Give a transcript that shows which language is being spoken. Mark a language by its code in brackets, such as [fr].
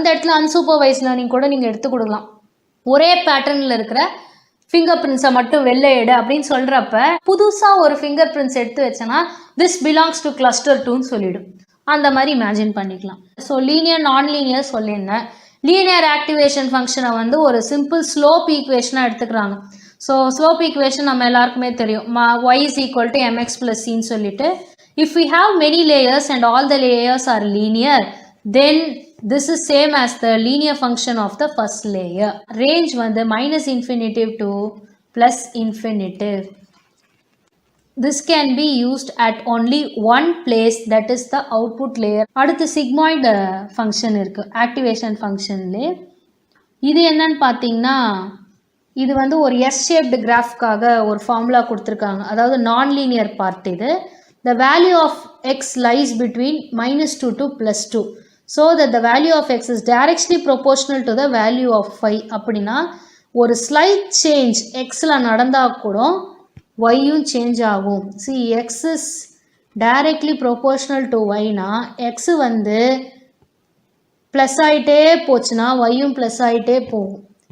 [ta] அந்த இடத்துல unsupervised learning கூட நீங்கள் எடுத்து கொடுக்கலாம். ஒரே பேட்டர்னில் இருக்கிற ஃபிங்கர் பிரிண்ட்ஸை மட்டும் வெளில எடு அப்படின்னு சொல்கிறப்ப புதுசாக ஒரு ஃபிங்கர் பிரிண்ட்ஸ் எடுத்து வச்சேன்னா [en] this belongs to cluster [ta] 2ன்னு சொல்லிவிடும். அந்த மாதிரி இமேஜின் பண்ணிக்கலாம். ஸோ லீனியர் நான் லீனியர் சொல்லியிருந்தேன். லீனியர் ஆக்டிவேஷன் ஃபங்க்ஷனை வந்து ஒரு சிம்பிள் ஸ்லோப் ஈக்குவேஷனாக எடுத்துக்கிறாங்க. ஸோ ஸ்லோப் ஈக்குவேஷன் நம்ம எல்லாருக்குமே தெரியும். [en] y is equal to mx plus c ன்னு சொல்லிட்டு if we have many layers and all the layers are linear then this is same as the linear function of the first layer. Range வந்து -infinitive to +infinitive. This can be used at only one place, that is the output layer. [ta] அடுத்து sigmoid function இருக்கு activation functionலே. இது என்னன்னு பார்த்தீங்கன்னா இது வந்து ஒரு S-shaped கிராஃப்காக ஒரு ஃபார்முலா கொடுத்துருக்காங்க. அதாவது நான் லீனியர் பார்ட் இது. [en] The value of x lies between -2 to +2 so that the value of x is directly proportional to the value of y. [ta] அப்படின்னா ஒரு ஸ்லைட் சேஞ்ச் எக்ஸில் நடந்தால் கூட yயும் சேஞ்ச் ஆகும். [en] see x is directly proportional to [ta] yனா x வந்து plus ஆகிட்டே போச்சுன்னா yயும் plus ஆகிட்டே போகும்.